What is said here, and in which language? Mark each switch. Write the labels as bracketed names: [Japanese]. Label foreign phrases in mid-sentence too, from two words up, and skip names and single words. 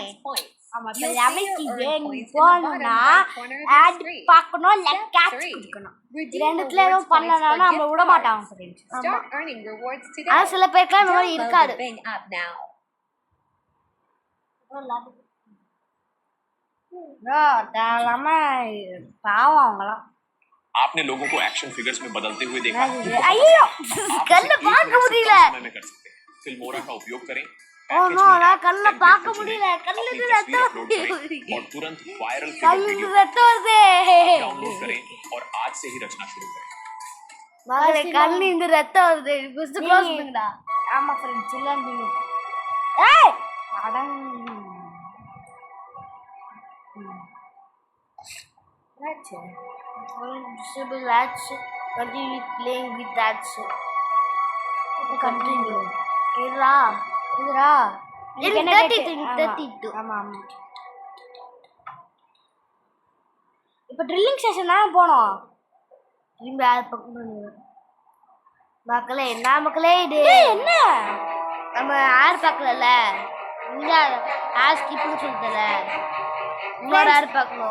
[Tamil] ஆமா இப்போ லெவல் 3 வேணும் போகணும்னா ஆட் பார்க்கணும் [English] leg catch [Tamil] கொடுக்கணும். ரெண்டுத்துல எதுவும் பண்ணலன்னா நம்ம விட மாட்டாங்க. ஆனால் சில பேருக்குலாம் இந்த மாதிரி இருக்காது. பாவம் அவங்களாம். [Hindi] आपने लोगों को [English] action figures [Hindi] में बदलते हुए देखा। [Tamil] ஐயோ கல்ல பார்க்க முடியல. [Hindi] फिल्मोरा का उपयोग करें [Tamil] ஓ நோ நான் கல்ல பார்க்க முடியல. கல்லுக்கு ரத்தம் [Hindi] और तुरंत वायरल [Tamil] கல்லுக்கு ரத்தம் வருதே. [Hindi] डाउनलोड करें और आज से ही रचना शुरू करें. [Tamil] மகளே கல்லு இந்த ரத்தம் வருது. [English] first close [Tamil] பண்ணுடா. ஆமா फ्रेंड्स எல்லாம் நீ ஏய் அடங் [English] That's it. Disable that shit. Continue playing with that shit. Continue. Ira. In 32. [Tamil] ஆமா ஆமா. இப்போ [English] drilling station [Tamil] தான் போனோம். திரும்பி ஆள் பக்கம் பண்ணுங்க. மக்களே என்ன மக்களே இது என்ன நம்ம ஆர் பார்க்கலல்ல. இங்க ஆர் ஸ்கிப்னு சொல்லிட்டல. இன்னொரு ஆர் பார்க்கணும்.